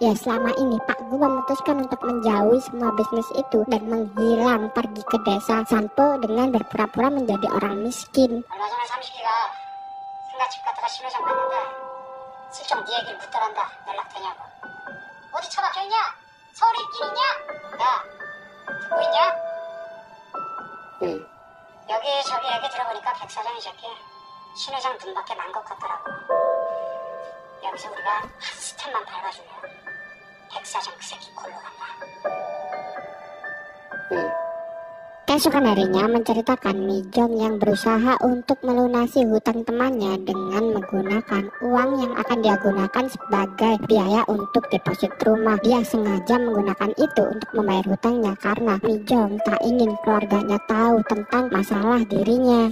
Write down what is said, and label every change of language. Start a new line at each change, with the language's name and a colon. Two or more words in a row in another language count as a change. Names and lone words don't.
Indonesian: Ya, selama ini Pak Gu memutuskan untuk menjauhi semua bisnis itu dan menghilang pergi ke desa Sanpo dengan berpura-pura menjadi orang miskin.
Korean: 얼마 전에 삼식이가 상가집 갔다가 신호장 봤는데 슬쩍 네 얘기를 묻더란다. 연락 되냐고. 어디 처박혀 있냐? 서울에 있긴 있냐? 야, 듣고 있냐? 응. 여기저기 얘기 들어보니까 백 사장이 저기 신 회장 눈밖에 난 것 같더라고. 여기서 우리가 한 스텝만 밟아주면 백 사장 그 새끼 골로 간다.
Indonesian: Keesokan harinya menceritakan Mijong yang berusaha untuk melunasi hutang temannya dengan menggunakan uang yang akan dia gunakan sebagai biaya untuk deposit rumah. Dia sengaja menggunakan itu untuk membayar hutangnya karena Mijong tak ingin keluarganya tahu tentang masalah dirinya.